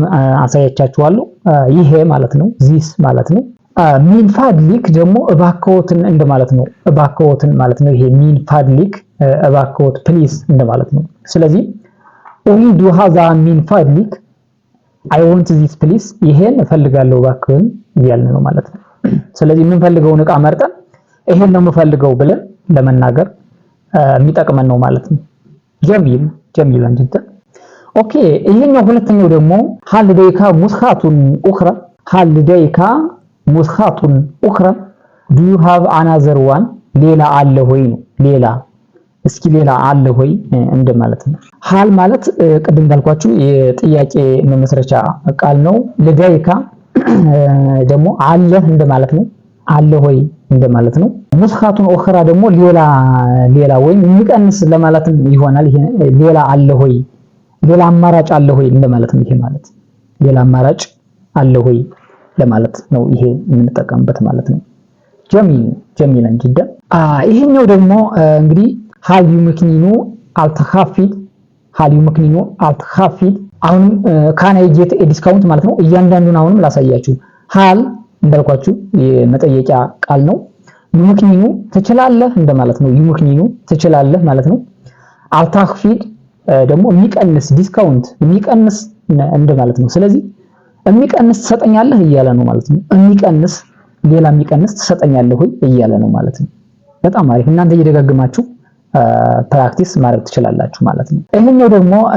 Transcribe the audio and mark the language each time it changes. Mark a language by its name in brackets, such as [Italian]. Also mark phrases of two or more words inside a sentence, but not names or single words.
[Amharic] አሳያቻችኋለሁ ይሄ ማለት ነው። ዚስ ማለት ነው። [Arabic] من فضلك [Amharic] ደግሞ እባክዎትን እንደማለት ነው። እባክዎትን ማለት ነው። ይሄ [Arabic] من فضلك [Amharic] እባክዎት ፕሊስ እንደማለት ነው። ስለዚህ [Arabic] أريد هذا من فضلك [English] I want this please [Amharic] ይሄን እፈልጋለሁ እባክህን እያልን ነው ማለት ነው። ስለዚህ የምንፈልገውን ዕቃ መርጠን ይሄን ነው የምፈልገው ብለን ለመናገር የሚጠቅመን ነው ማለት ነው። [Arabic] جميل جدا [Amharic] ኦኬ ይሄኛው ሁለተኛው ደግሞ [Arabic] هل لديك نسخة أخرى هل لديك نسخة أخرى [English] do you have another one [Amharic] ሌላ አለ ወይ ነው ሌላ እስኪ ሌላ አለ ወይ እንደማለት ነው ሃል ማለት ቅድም እንዳልኳችሁ የጥያቄ መመስረቻ ቃል ነው ለዳይካ ደግሞ አለ እንደማለት ነው አለ ወይ እንደማለት ነው [Arabic] نسخة أخرى [Amharic] ደግሞ ሌላ ወይም የሚቀንስ ለማለት ይሆናል ይሄ ሌላ አለ ወይ ሌላ አማራጭ አለ ወይ እንደማለት ነው ይሄ ማለት ሌላ አማራጭ አለ ወይ ለማለት ነው ይሄ የምንጠቀምበት ማለት ነው [Arabic] جميلا جدا [Amharic] ይሄኛው ደግሞ እንግዲህ [Arabic] هل يمكنني التخفيض هل يمكنني التخفيض [Amharic] አሁን [English] can I get a discount [Amharic] ማለት ነው እያንዳንዱን አሁንም ላሳያችሁ ሃል እንዳልኳችሁ የመጠየቂያ ቃል ነው ይምክኒኑ ትችላለህ እንደማለት ነው ይምክኒኑ ትችላለህ ማለት ነው አልታክፊድ ደግሞ የሚቀንስ ዲስካውንት የሚቀንስ እንደማለት ነው ስለዚህ የሚቀንስ ትሰጠኛለህ እያለ ነው ማለት ነው የሚቀንስ ሌላ የሚቀንስ ትሰጠኛለህ ወይ እያለ ነው ማለት ነው በጣም አሪፍ እናንተ እየደጋገማችሁ ፕራክቲስ ማድረግ ትችላላችሁ ማለት ነው ይሄኛው ደግሞ